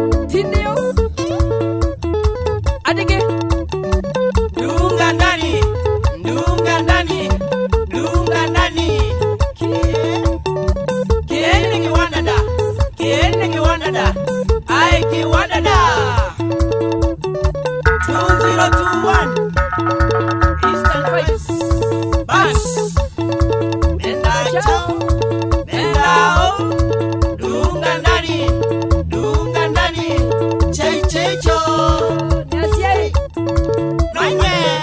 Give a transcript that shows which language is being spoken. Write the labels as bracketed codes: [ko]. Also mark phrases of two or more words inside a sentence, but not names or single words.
[sw] Si ndio? Atike. Dunga ndani, dunga ndani, dunga ndani. Kie-, kiende kiwanda da, kiende kiwanda da, ai kiwanda da. [en] Two zero two one, Eastern Vibes. [sw] Bas. Nenda cho, nenda o, dunga ndani, dunga ndani, chei chei cho. Nasiai. Nanye.